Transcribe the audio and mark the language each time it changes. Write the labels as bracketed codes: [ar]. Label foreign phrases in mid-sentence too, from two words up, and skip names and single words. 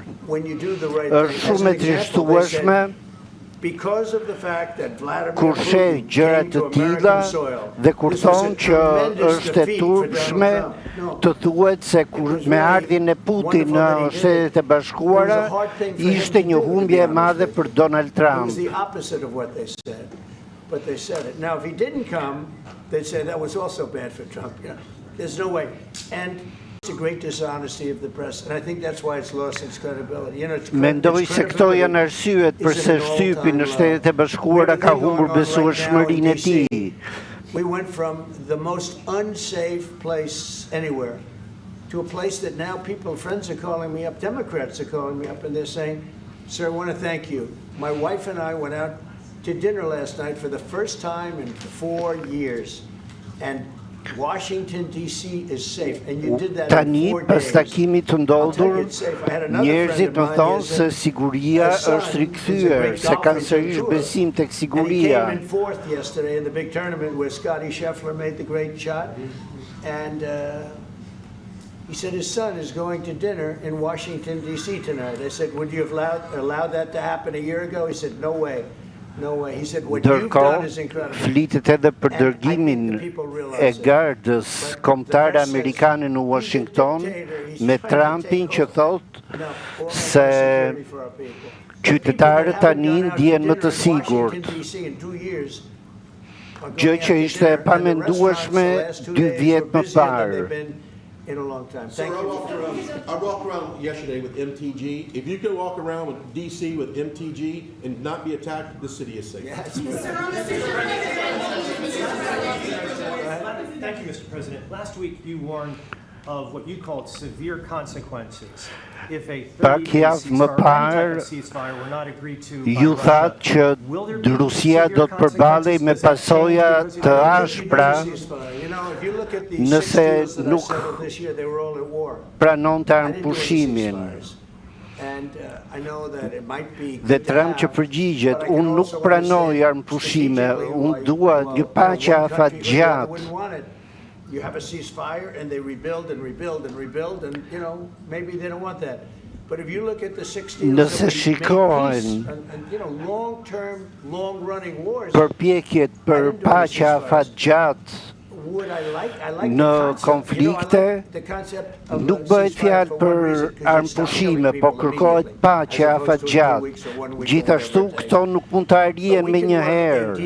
[sq] Është shumë e trishtueshme kur sheh gjëra të tilla dhe kur thonë që është e turpshme të thuhet se me ardhjen e Putin në Shtetet e Bashkuara ishte një humbje e madhe për Donald Trump. [en] But they said it. Now, if he didn't come, they'd say that was also bad for Trump. Yeah. There's no way. And it's a great dishonesty of the press, and I think that's why it's lost its credibility. [sq] Mendoj se këto janë arsyet përse shtypi në Shtetet e Bashkuara ka humbur besueshmërinë e tij. [en] We went from the most unsafe place anywhere to a place that now friends are calling me up, Democrats are calling me up, and they're saying, "Sir, I want to thank you. My wife and I went out to dinner last night for the first time in 4 years. And Washington, D.C. is safe. And you did that in [sq] Tani, [en] 4 [sq] pas [en] days. [sq] takimit të ndodhur, njerëzit më thonë se siguria është rikthyer, se kanë sërish besim tek siguria. [en] And he came in fourth yesterday in the big tournament where Scotty Scheffler made the great shot. And he said his son is going to dinner in Washington, D.C. tonight. I said, would you have allowed that to happen a year ago? He said, no way. No way. He said, what you've done is incredible. [sq] Flitet edhe për dërgimin e gardës kombëtare amerikane në Washington me Trumpin që thot se qytetarët tani ndjehen më të sigurt. Gjë që ishte e pamendueshme 2 vjet më parë. [en] In a long time. Sir, I walked around yesterday with MTG. If you can walk around with DC with MTG and not be attacked, the city is safe. Yes. Thank you, Mr. President. Last week you warned of what you called severe consequences if a 30-day ceasefire were not agreed to by [sq] Ju thatë që Rusia do të përballej me pasoja të ashpra nëse nuk pranonte armëpushimin. Dhe Trump që përgjigjet, unë nuk pranoj armëpushime, unë dua një paqe afatgjatë. [en] You have a ceasefire and they rebuild and rebuild and rebuild and, you know, maybe they don't want that. But if you look at the 60 years of peace and, you know, long-term, long-running wars, [sq] përpjekjet për paqe afatgjatë në konflikte nuk bëhet fjalë për armëpushime, po kërkohet paqe afatgjatë. Gjithashtu këto nuk mund të arrihen me një herë.